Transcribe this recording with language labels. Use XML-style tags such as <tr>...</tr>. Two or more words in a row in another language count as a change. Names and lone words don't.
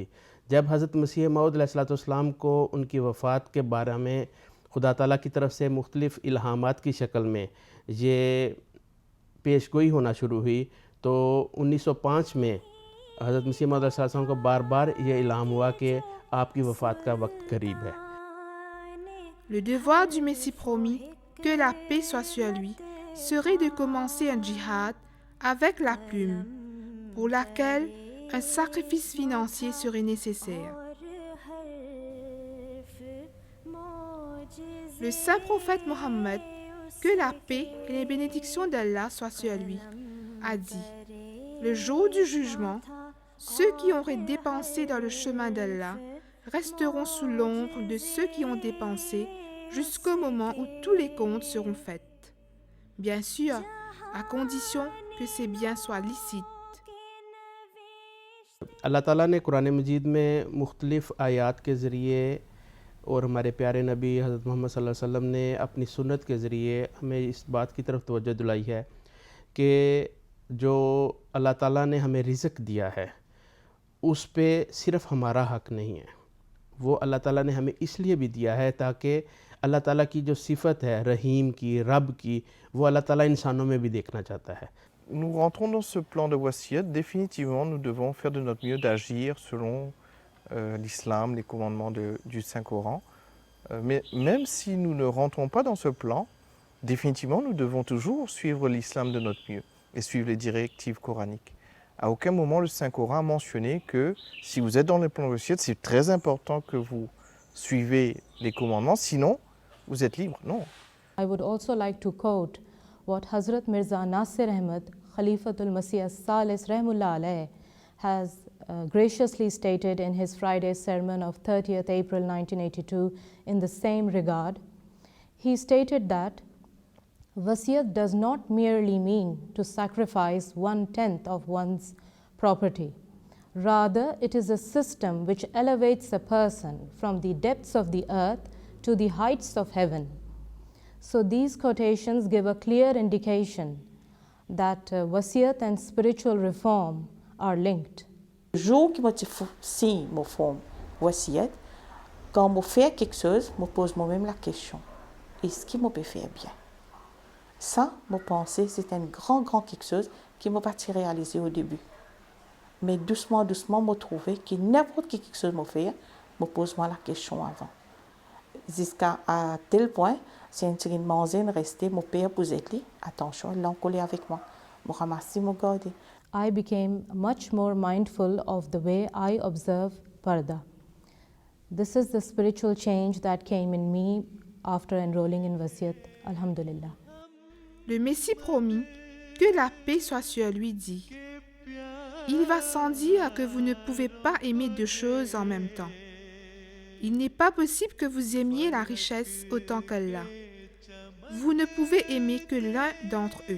<ur>جب حضرت مسیح موعود علیہ السلام کو ان کی وفات کے بارے میں خدا تعالیٰ کی طرف سے مختلف الہامات کی شکل میں یہ پیشگوئی ہونا شروع ہوئی، تو 1905 میں حضرت مسیح موعود علیہ السلام کو بار بار یہ الہام ہوا کہ آپ کی وفات کا وقت قریب ہے.</ur> <fr>Le devoir du Messie promis, que la paix soit sur lui, serait de commencer un djihad avec la plume, pour laquelle un sacrifice financier serait nécessaire. Le saint prophète Mohammed, que la paix et les bénédictions d'Allah soient sur lui, a dit: le jour du jugement, ceux qui auraient dépensé dans le chemin d'Allah resteront sous l'ombre de ceux qui ont dépensé jusqu'au moment où tous les comptes seront faits. Bien sûr, à condition que ces biens soient licites.</fr> <ur>اللہ تعالیٰ نے قرآن مجید میں مختلف آیات کے ذریعے اور ہمارے پیارے نبی حضرت محمد</ur> <ar>صلى الله عليه وسلم</ar> <ur>نے اپنی سنت کے ذریعے ہمیں اس بات کی طرف توجہ دلائی ہے کہ جو اللہ تعالیٰ نے ہمیں رزق دیا ہے اس پہ صرف ہمارا حق نہیں ہے، وہ اللہ تعالیٰ نے ہمیں اس لیے بھی دیا ہے تاکہ اللہ تعالیٰ کی جو صفت ہے رحیم کی، رب کی، وہ اللہ تعالیٰ انسانوں میں بھی دیکھنا چاہتا ہے.</ur> <fr>Nous rentrons dans ce plan de wasiyat. Définitivement, nous devons faire de notre mieux d'agir selon l'islam, les commandements du Saint-Coran. Mais même si nous ne rentrons pas dans ce plan, définitivement, nous devons toujours suivre l'islam de notre mieux et suivre les directives coraniques. À aucun moment, le Saint-Coran a mentionné que si vous êtes dans le plan de wasiyat, c'est très important que vous suivez les commandements, sinon vous êtes libre. Non.</fr> <en>I would also like to quote what Hazrat Mirza Nasir Ahmad, Khalifatul Masih as-Salis</en> <ar>رحمه الله عليه,</ar> <en>has graciously stated in his Friday sermon of 30th April 1982 in the same regard. He stated that wasiyat does not merely mean to sacrifice 1/10 of one's property. Rather, it is a system which elevates a person from the depths of the earth to the heights of heaven. So these quotations give a clear indication that wasiyat and spiritual reform are linked.</en> <fr>Le jour que si je fais wasiyat, quand je fais quelque chose, je pose moi-même la question: est-ce que je peux faire bien? Ça, je pense, c'est un grand quelque chose qui m'a pas réalisé au début. Mais doucement, je trouve que n'importe quelque chose que je fais, je pose moi la question avant. Jusqu'à tel point, c'est une manzine restée, mon père vous êtes là, attention, il l'a collé avec moi. Je remercie mon garde.</fr> <en>I became much more mindful of the way I observe parda. This is the spiritual change that came in me after enrolling in wasiyat. Alhamdulillah.</en> <fr>Le Messie promis, que la paix soit sur lui, dit: il va sans dire que vous ne pouvez pas aimer deux choses en même temps. Il n'est pas possible que vous aimiez la richesse autant qu'Allah. Vous ne pouvez aimer que l'un d'entre eux.</fr>